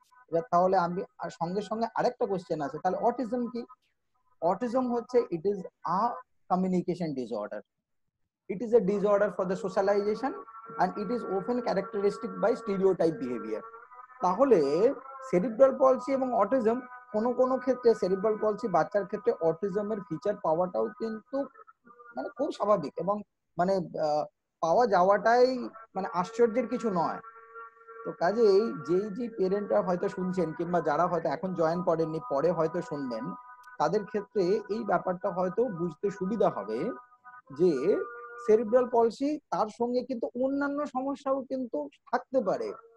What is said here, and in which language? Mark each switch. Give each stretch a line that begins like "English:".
Bangla: এবার তাহলে আমি সঙ্গে সঙ্গে আরেকটা কোশ্চেন আছে, তাহলে অটিজম কি? অটিজম হচ্ছে
English: It is a communication disorder. It is a disorder for the socialization and it is often characteristic by stereotype behavior.
Bangla: তাহলে সেরিব্রাল পলসি এবং অটিজম, কোনো কোনো ক্ষেত্রে সেরিব্রাল পলসি বাচ্চার ক্ষেত্রে অটিজমের ফিচার পাওয়াটাও কিন্তু মানে খুব স্বাভাবিক, এবং মানে পাওয়া যাওয়াটাই মানে আশ্চর্যের কিছু নয়। তো কাজেই যেই পেরেন্টরা হয়তো শুনছেন কিংবা যারা হয়তো এখন জয়েন করেননি পরে হয়তো শুনবেন, তাদের ক্ষেত্রে এই ব্যাপারটা হয়তো বুঝতে সুবিধা হবে যে সেরিব্রাল পলসি তার সঙ্গে কিন্তু অন্যান্য সমস্যাও কিন্তু থাকতে পারে।